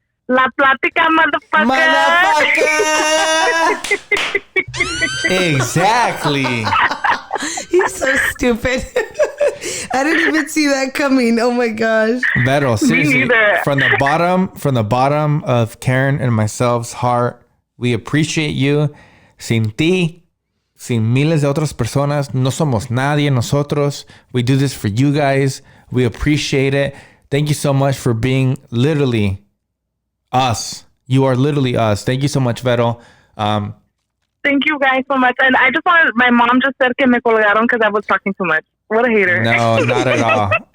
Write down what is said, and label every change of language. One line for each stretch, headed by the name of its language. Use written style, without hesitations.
English: La Plática, motherfucker. Exactly. He's so stupid. I didn't even see that coming. Oh my gosh. Vero, seriously, neither. from the bottom of Karen and myself's heart, we appreciate you.
Spanish: Sin ti, sin miles de otras personas, no somos nadie nosotros.
English: We do this for you guys. We appreciate it. Thank you so much for being literally us. You are literally us. Thank you so much, Vero. Thank you guys so much. And I just wanted, my mom just said
Spanish: que me colgaron
English: because I was talking too much. What a hater. No, not at all.